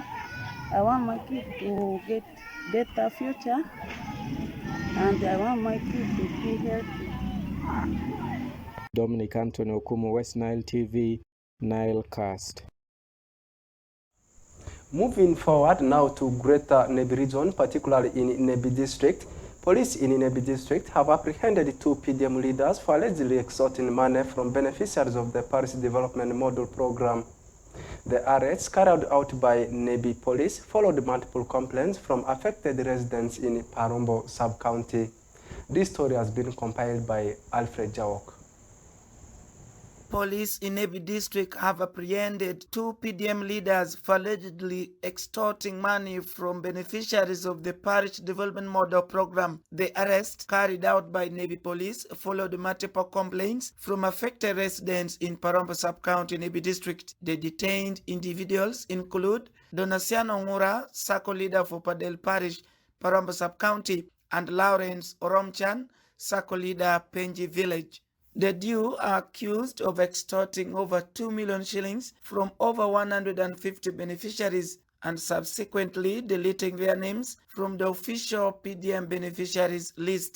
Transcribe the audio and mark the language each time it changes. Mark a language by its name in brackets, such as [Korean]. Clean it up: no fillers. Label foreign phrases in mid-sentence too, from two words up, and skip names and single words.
[English] I want my kid to get better future, and I want my kid to be healthy. Dominic Anthony Okumu, West Nile TV, NILECAST. Moving forward now to Greater Nebi region, particularly in Nebi district, police in Nebi district have apprehended 2 PDM leaders for allegedly extorting money from beneficiaries of the Parish Development Model Program. The arrests carried out by Nebi police followed multiple complaints from affected residents in Parombo sub-county. This story has been compiled by Alfred Jawok. Police in Nebi district have apprehended 2 PDM leaders for allegedly extorting money from beneficiaries of the Parish Development Model Program. The arrest, carried out by Nebi police, followed multiple complaints from affected residents in Parombo sub-county Nebi district. The detained individuals include Donasiano Ngura, Sacco leader for Padel Parish, Parombo sub-county, and Lawrence Oromchan, Sacco leader, Penji village. The duo are accused of extorting over 2 million shillings from over 150 beneficiaries and subsequently deleting their names from the official PDM beneficiaries list.